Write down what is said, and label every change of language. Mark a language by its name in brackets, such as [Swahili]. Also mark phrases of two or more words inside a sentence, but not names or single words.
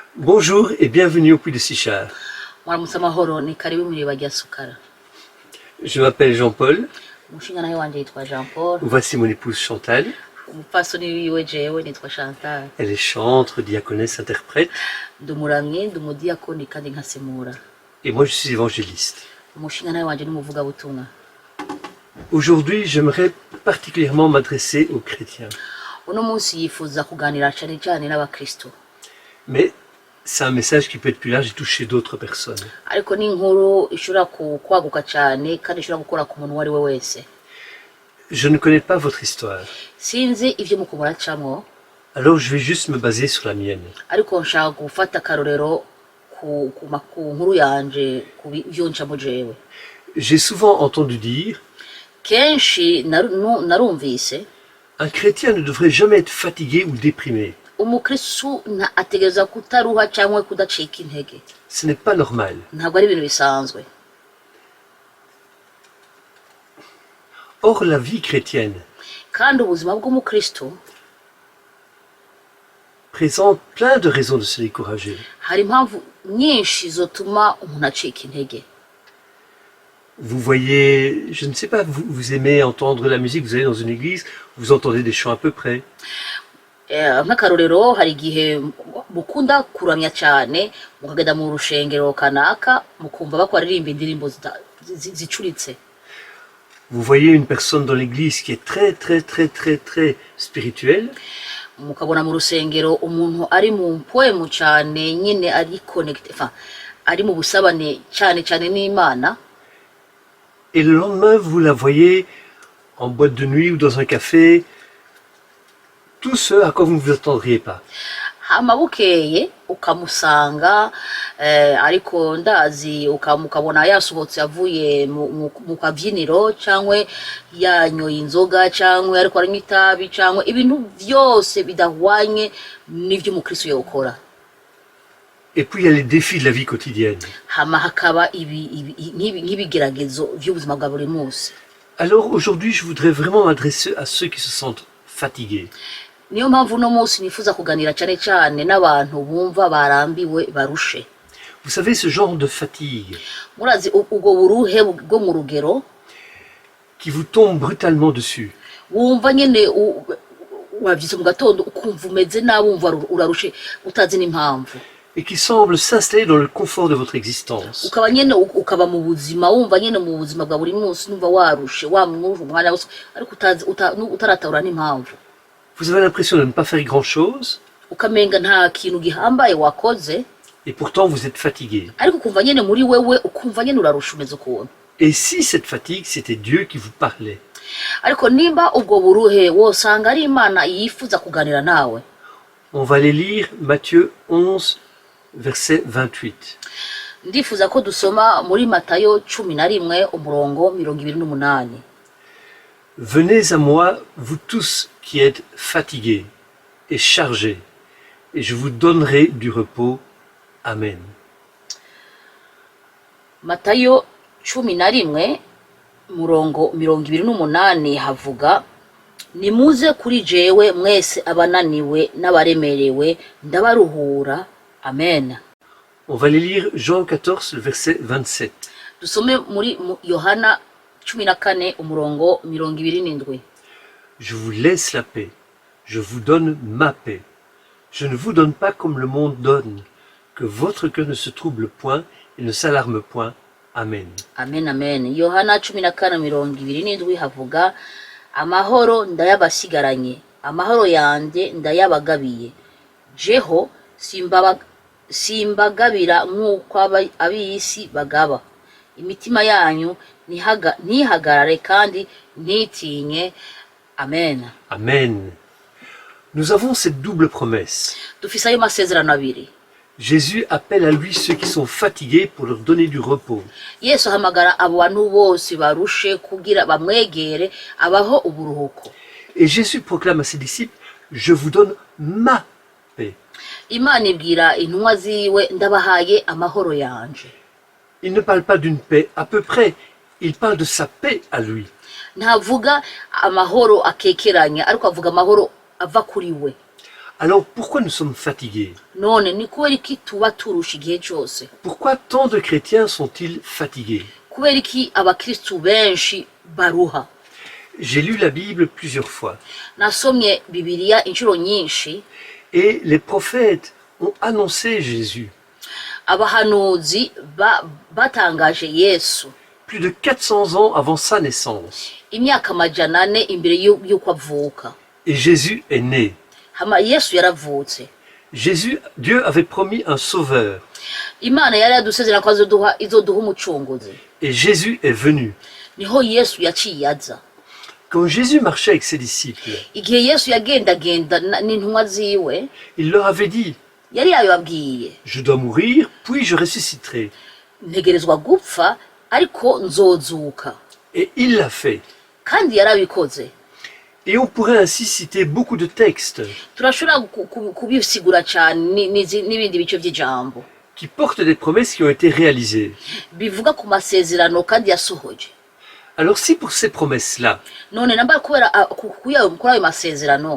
[French] Bonjour et bienvenue au Puy de Sichard. [Rundi] Mwaramutse amahoro ni karibu mw'iriba rya Sukara. [French] Je m'appelle Jean-Paul, [Rundi] Umushingantahe wanje yitwa Jean Paul. [French] voici mon épouse Chantal. [Rundi] Umupfasoni wiwe jewe nitwa Chantal. [French] Elle est chantre, diaconesse, interprète [Rundi] Ndi umuramyi, ndi umudiyakoni kandi nkasemura. [French] et moi je suis évangéliste. [Rundi] Umushingantahe wanje ni umuvugabutumwa. [French] Aujourd'hui, j'aimerais particulièrement m'adresser aux chrétiens. [Rundi] Uno munsi yifuza kuganira cane cane n'abakristo. [French] Mais c'est un message qui peut être plus large et toucher d'autres personnes. [Rundi] Ariko ni inkuru ishobora kwaguka cane kandi ishobora gukora ku muntu uwari we wese. [French] Je ne connais pas votre histoire, [Rundi] Sinzi ivyo mukubura camwo, [French] alors je vais juste me baser sur la mienne. [Rundi] ariko nshaka gufata akarorero ku nkuru yanje ku byo ncamo jewe. [French] J'ai souvent entendu dire, [Rundi] Kenshi narumvise [French] un chrétien ne devrait jamais être fatigué ou déprimé. [Rundi] umukristu ategereza kutaruha cyangwa kudacika intege. [French] Ce n'est pas normal. [Rundi] Ntabwo ari ibintu bisanzwe. [French] Or, la vie chrétienne [Rundi] Kandi ubuzima bw'umukristu [French] présente plein de raisons de se décourager. [Rundi] hari impamvu nyinshi zotuma umuntu acika intege. [French] Vous voyez, je ne sais pas, vous aimez entendre la musique, vous allez dans une église, vous entendez des chants à peu près. [Rundi] Nk'akarorero hari igihe mukunda kuramya cyane mukagenda mu rushengero kanaka mukumva bakaririmba indirimbo zicuritse. [French] Vous voyez une personne dans l'église qui est très spirituelle. [Rundi] Mukabona mu rusengero umuntu ari mu mpwemu cyane nyine ari connecté, enfin ari mu busabane cyane cyane n'Imana. [French] Et le lendemain, vous la voyez en boîte de nuit ou dans un café, tout ce à quoi vous ne vous attendriez pas. [Rundi] Hama bukeye ukamusanga ariko ndazi ukamukabona yasohotse avuye mu kabyiniro cyangwa yanyoye inzoga cyangwa ariko aranywa itabi cyangwa ibintu byose bidahwanye n'ivyo umukristo yokora. [French] Et puis il y a les défis de la vie quotidienne. [Rundi] Hama hakaba nk'ibigeragezo by'ubuzima bwa buri munsi. [French] Alors aujourd'hui, je voudrais vraiment m'adresser à ceux qui se sentent fatigués. [Rundi] Niyo mpamvu no munsi nifuza kuganira cyane cyane n'abantu bumva barambiwe barushe. [French] Vous savez, ce genre de fatigue [Rundi] Murazi ubwo buruhe bwo mu rugero [French] qui vous tombe brutalement dessus. [Rundi] wumva nyene wavyise mu gatondo ukumva umeze nabi wumva urarushe utazi n'impamvu. [French] Et qui semble s'installer dans le confort de votre existence. [Rundi] Ukaba nyene ukaba mu buzima wumva nyene mu buzima bwa buri munsi numva warushe wamwumva umwanya wose ariko utaratahura n'impamvu. [French] Vous avez l'impression de ne pas faire grand-chose, [Rundi] Ukamenga nta kintu gihambaye wakoze [French] et pourtant vous êtes fatigué. [Rundi] ariko ukumva nyene muri wewe ukumva nyene urarusha umeze ukuntu. [French] Et si cette fatigue, c'était Dieu qui vous parlait? [Rundi] Ariko nimba ubwo buruhe wosanga ari Imana yifuza kuganira nawe. [French] On va aller lire Matthieu 11, verset 28. [Rundi] Ndifuza ko dusoma muri Matayo 11 umurongo 28. [French] Venez à moi, vous tous qui êtes fatigués et chargés, et je vous donnerai du repos. Amen. [Rundi] Matayo 11 murongo 28 havuga nimuze kuri jewe mwese abananiwe n'abaremerewe ndabaruhura. Amen. [French] On va aller lire Jean 14, le verset 27. [Rundi] Dusome muri Yohana 14 umurongo 27. [French] Je vous laisse la paix, je vous donne ma paix. Je ne vous donne pas comme le monde donne, que votre cœur ne se trouble point et ne s'alarme point. Amen. Amen, amen. [Rundi] Yohana 14:27 havuga amahoro ndayabasigaranye, amahoro yanje ndayabagabiye. Jeho simbagabira nk'uko ab'isi bagaba. Imitima yanyu ntihagarare kandi ntitinye. Amen. Amen. [French] Nous avons cette double promesse. [Rundi] Dufise ayo masezerano abiri. [French] Jésus appelle à lui ceux qui sont fatigués pour leur donner du repos. [Rundi] Yesu ahamagara abo bantu bose barushe kugira bamwegere abaho uburuhuko. [French] Et Jésus proclame à ses disciples, je vous donne ma paix. [Rundi] Imana ibwira intumwa ziwe ndabahaye amahoro yanje. [French] Il ne parle pas d'une paix à peu près, il parle de sa paix à lui. [Rundi] Ntavuga amahoro akekeranya ariko avuga amahoro ava kuri we. [French] Alors pourquoi nous sommes fatigués? [Rundi] none ni kubera iki tuba turusha igihe cyose? [French] Pourquoi tant de chrétiens sont-ils fatigués? [Rundi] Kubera iki abakristu benshi baruha? [French] J'ai lu la Bible plusieurs fois [Rundi] Nasomye Bibiliya inshuro nyinshi, [French] et les prophètes ont annoncé Jésus. [Rundi] abahanuzi batangaje Yesu [French] Plus de 400 ans avant sa naissance. [Rundi] imyaka 400 imbere y'uko avuka. [French] Et Jésus est né. [Rundi] Hama Yesu yaravutse. [French] Dieu avait promis un sauveur. [Rundi] Imana yari yadusezerana ko izoduha umucunguzi. [French] Et Jésus est venu. [Rundi] Niho Yesu yaciye aza. [French] Quand Jésus marchait avec ses disciples, [Rundi] Igihe Yesu yagendagenda n'intumwa ziwe, [French] il leur avait dit, [Rundi] yari yababwiye, [French] je dois mourir, puis je ressusciterai. [Rundi] ntegerezwa gupfa ariko nzozuka. [French] Et il l'a fait. [Rundi] Kandi yarabikoze. [French] Et on pourrait ainsi citer beaucoup de textes [Rundi] Turashobora kubisigura cyane n'ibindi bice by'ijambo [French] qui portent des promesses qui ont été réalisées. [Rundi] bivuga ku masezerano kandi yasohoje. [French] Alors si pour ces promesses-là, [Rundi] None namba kubera kuri ayo masezerano